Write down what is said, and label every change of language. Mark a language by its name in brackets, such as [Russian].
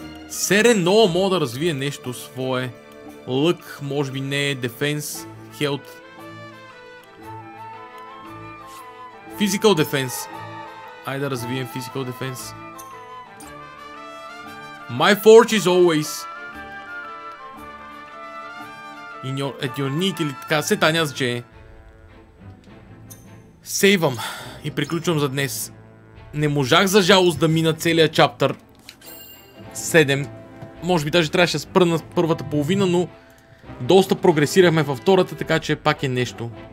[Bulgarian] Серено мога да развие нещо свое. Лък, може би не е дефенс, хелт. [English] Physical defense. [Bulgarian] Айде да развием physical defense. [English] My forge is always at your need [Bulgarian] или така. Сета няма значение. Сейвам и приключвам за днес. Не можах за жалост да мина целият чаптър 7. Може би даже трябваше да спра на първата половина, но доста прогресирахме във втората, така че пак е нещо.